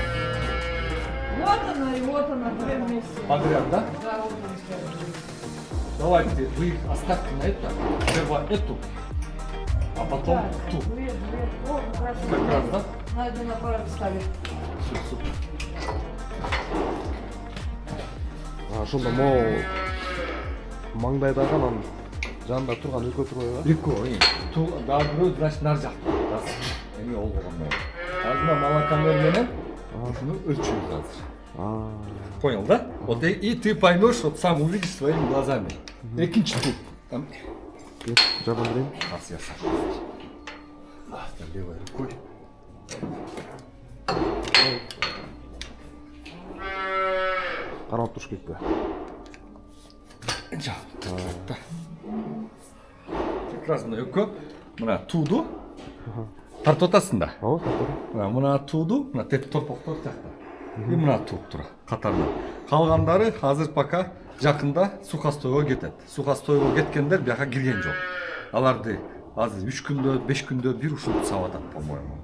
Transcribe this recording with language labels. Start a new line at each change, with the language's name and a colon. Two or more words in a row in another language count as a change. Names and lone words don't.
Russian: Вот она и вот она, две вместе. Подряд, да? Да, вот они стоят. Давайте, вы их оставьте на это. Сперва эту, а потом Да, ту. две. О, как раз. Как раз, да? Надо на аппарат ставить. Все, супер.
Kyrgyz: Ошондо могу маңдайдагы анан жанында турган экөө турбайбы? Экөө, дагы бирөө, значит, нар жакта. Эми ол болгондо. Азыр мына молокомер менен ушуну өлчөйбүз азыр.
Russian: Понял, да? Вот и ты поймешь, вот сам увидишь своими глазами.
Kyrgyz: Экинчи туп. Там. Жабан берейин.
Russian: Раз я сам. Левой рукой.
Kyrgyz: Карап туруш керекпи?
Russian: Да. Как раз
Kyrgyz: мына экөө, мына тууду тартып атасың да. Ооба, тартып. Мына тууду, мына теп торпоктор жакта. И мына туып тура катарынан. Калгандары азыр пока жакында сухостойго кетет. Сухостойго кеткендер бияка кирген жок. Аларды азыр 3 күндө, 5 күндө бир ушинтип сабап атат, по-моему.